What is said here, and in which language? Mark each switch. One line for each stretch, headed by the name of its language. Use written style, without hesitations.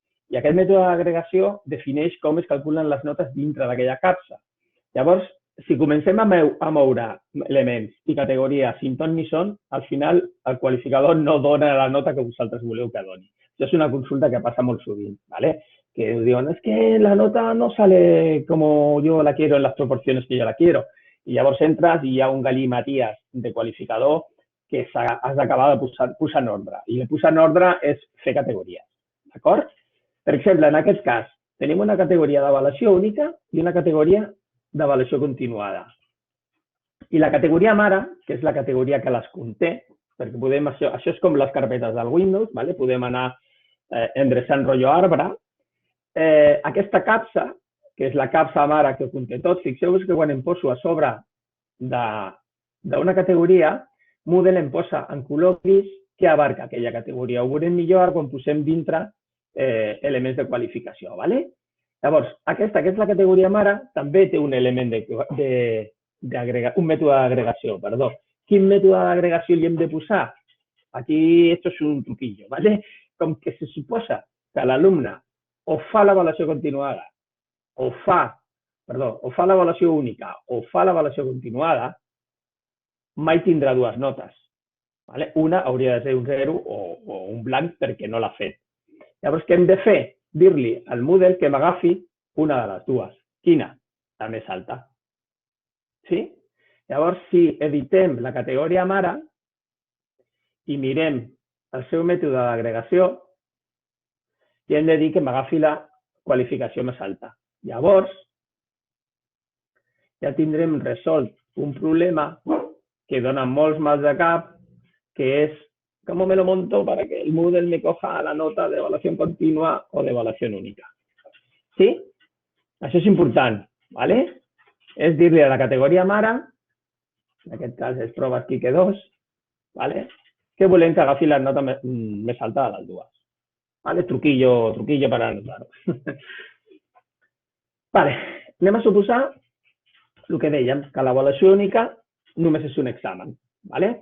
Catalan: I aquest mètode d'agregació defineix com es calculen les notes dintre d'aquella capsa. Llavors, si comencem a moure elements i categories
Spanish: sin ton ni son,
Catalan: al final el qualificador no dona la nota que vosaltres voleu que doni. Això és una consulta que passa molt sovint, ¿vale? Que diuen,
Spanish: es que la nota no sale como yo la quiero en las proporciones que yo la quiero.
Catalan: I llavors entres i hi ha un galimaties de qualificador que has d'acabar de posar en ordre. I posar en ordre és fer categories, d'acord? Per exemple, en aquest cas, tenim una categoria d'avaluació única i una categoria d'avaluació continuada. I la categoria mare, que és la categoria que les conté, perquè podem, això és com les carpetes del Windows, ¿vale? Podem anar endreçant rotllo arbre. Aquesta capsa, que és la capsa mare que conté tot, fixeu-vos que quan em poso a sobre d'una categoria, Moodle em posa en color gris que abarca aquella categoria. Ho veurem millor quan posem dintre elements de qualificació, ¿vale? Llavors, aquesta, que és la categoria mare, també té un element un mètode d'agregació, perdó. Quin mètode d'agregació li hem de posar?
Spanish: Aquí, esto es un truquillo, ¿vale?
Catalan: Com que se suposa que l'alumne o fa l'avaluació continuada, o fa l'avaluació única, o fa l'avaluació continuada, mai tindrà dues notes. ¿Vale? Una hauria de ser un 0 o un blanc perquè no l'ha fet. Llavors, què hem de fer? Dir-li al Moodle que m'agafi una de les dues. Quina? La més alta. Sí? Llavors, si editem la categoria mare i mirem el seu mètode d'agregació, i hem de dir que m'agafi la qualificació més alta. Llavors, ja tindrem resolt un problema que dona molts mals de cap, que
Spanish: es cómo me lo monto para que el Moodle me coja la nota de evaluación continua o de evaluación única.
Catalan: ¿Sí? Això és important, ¿vale? És dir-li a la categoria mare, en aquest cas és proves Quique 2, ¿vale? Que volem que agafi la nota més alta de les dues. ¿Vale?
Spanish: Truquillo para anotar.
Catalan: Vale, anem a suposar el que dèiem, que l'avaluació única només és un examen. ¿Vale?